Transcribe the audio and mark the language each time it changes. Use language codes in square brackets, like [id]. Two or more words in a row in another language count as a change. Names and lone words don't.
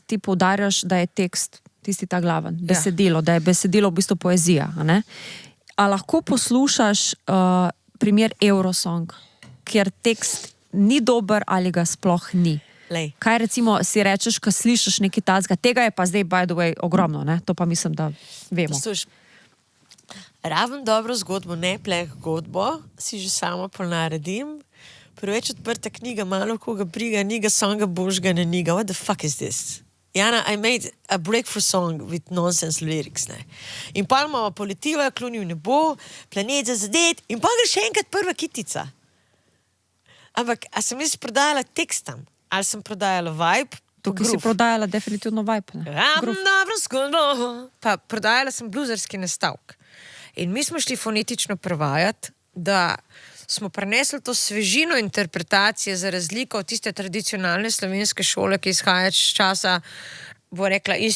[sl] Ti poudarjaš, da je tekst tisti ta glaven, besedilo, da je besedilo v bistvu poezija. Ne? A lahko poslušaš primer Eurosong, kjer tekst ni dober ali ga sploh ni? Lej. Kaj recimo si rečeš, ko slišiš nekaj tazga, tega je pa zdaj [en] by the way [sl] ogromno, ne? To pa mislim, da vemo. Raven dobro zgodbo, ne pleh godbo, si že sama ponaredim. Preveč odprta knjiga, malo koga briga, niga songa božga, ne niga. [en] What the fuck is this? Jana, I made a breakthrough song with nonsense lyrics, [sl] ne. In pa imamo politiva, klonil nebo, planet za zadet in pa gre še enkrat prva kitica. Ampak, a sem jaz prodajala tekstam? Ali sem prodajala vibe? Tukaj si prodajala definitivno vibe, ne? Dobro zgodbo. Pa prodajala sem bluzerski nastavek. In mi smo šli fonetično prevajati, da smo prenesli to svežino interpretacije za razliko od tiste tradicionalne slovenske šole, ki izhaja iz časa, bo rekla,